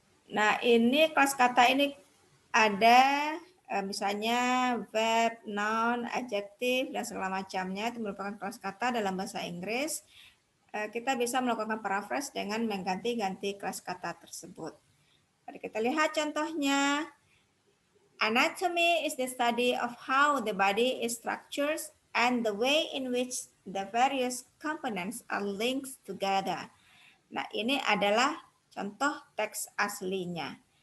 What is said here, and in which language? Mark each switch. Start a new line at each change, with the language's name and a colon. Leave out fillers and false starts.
Indonesian: Nah, ini kelas kata ini ada misalnya verb, noun, adjective, dan segala macamnya. Itu merupakan kelas kata dalam bahasa Inggris. Kita bisa melakukan paraphrase dengan mengganti-ganti kelas kata tersebut. Mari kita lihat contohnya.
English: Anatomy is the study of how the body is structured and the way in which the various components are linked together.
Indonesian: Nah, ini adalah contoh teks aslinya.